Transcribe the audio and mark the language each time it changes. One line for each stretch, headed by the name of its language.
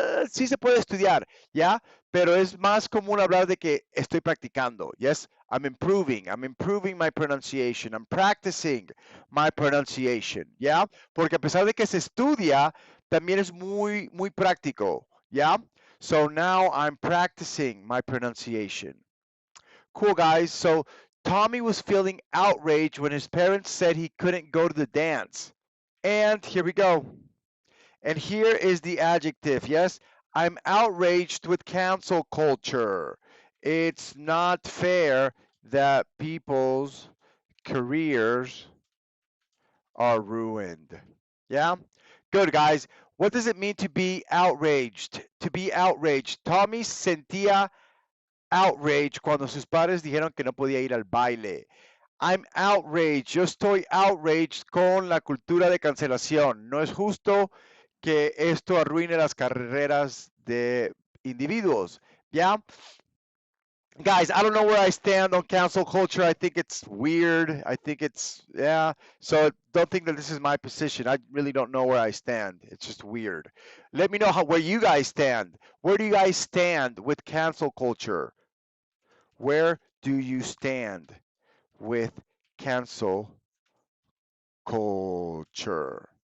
Spanish: sí se puede estudiar, ¿ya? Pero es más común hablar de que estoy practicando.
English: Yes, I'm improving my pronunciation, I'm practicing my pronunciation, ¿ya?
Spanish: Porque a pesar de que se estudia, también es muy, muy práctico, ¿ya?
English: So now I'm practicing my pronunciation. Cool, guys. So Tommy was feeling outraged when his parents said he couldn't go to the dance. And here we go. And here is the adjective. Yes, I'm outraged with cancel culture. It's not fair that people's careers are ruined. Yeah? Good, guys. What does it mean to be outraged? To be outraged.
Spanish: Tommy sentía outrage cuando sus padres dijeron que no podía ir al baile.
English: I'm outraged.
Spanish: Yo estoy outraged con la cultura de cancelación. No es justo que esto arruine las carreras de individuos.
English: Yeah? Guys, I don't know where I stand on cancel culture. I think it's weird. I think it's, yeah. So don't think that this is my position. I really don't know where I stand. It's just weird. Let me know where you guys stand. Where do you guys stand with cancel culture? Where do you stand with cancel culture?